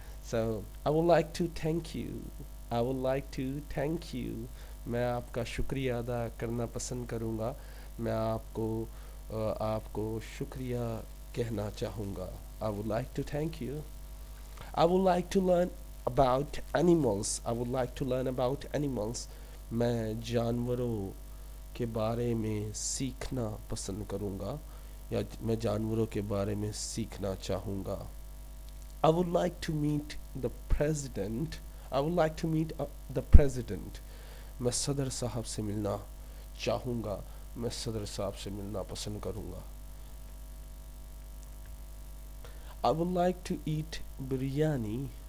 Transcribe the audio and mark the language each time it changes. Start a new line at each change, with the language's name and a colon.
English: so I would like to thank you, I would like to thank you,
Urdu: میں آپ کا شکریہ ادا کرنا پسند کروں گا، میں آپ کو شکریہ کہنا چاہوں گا۔
English: I would like to thank you, I would like to learn about animals. I would like to learn about animals.
Urdu: میں جانوروں کے بارے میں سیکھنا پسند کروں گا یا میں جانوروں کے بارے میں سیکھنا چاہوں گا۔
English: I would like to meet the president. I would like to meet the president.
Urdu: میں صدر صاحب سے ملنا چاہوں گا، میں صدر صاحب سے ملنا پسند کروں گا۔
English: I would like to eat biryani.